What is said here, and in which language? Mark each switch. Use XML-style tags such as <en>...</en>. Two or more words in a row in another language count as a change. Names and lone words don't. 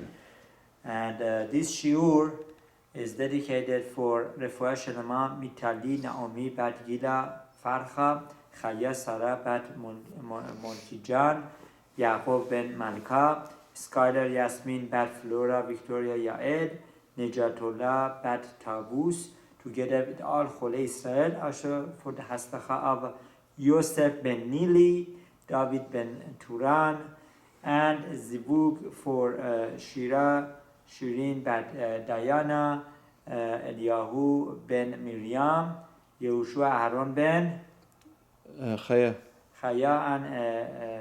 <en>And this shiur is dedicated for</en> <he>Refuah Shelema</he> <en>Mitali Naomi Bat Gila Farcha Chaya Sarah Bat Montijan Yaakov Ben Malka Skylar Yasmin Bat Flora Victoria Yaed Nejatullah Bat Tabus, together with all</en> <he>Chole Israel,</he> <en>also for the Hastacha of Yosef Ben Nili, David Ben Turan, and Zibug for Shirin Bat Diana, Eliyahu Ben Miriam, Yehoshua Aaron Ben Chaya, and</en>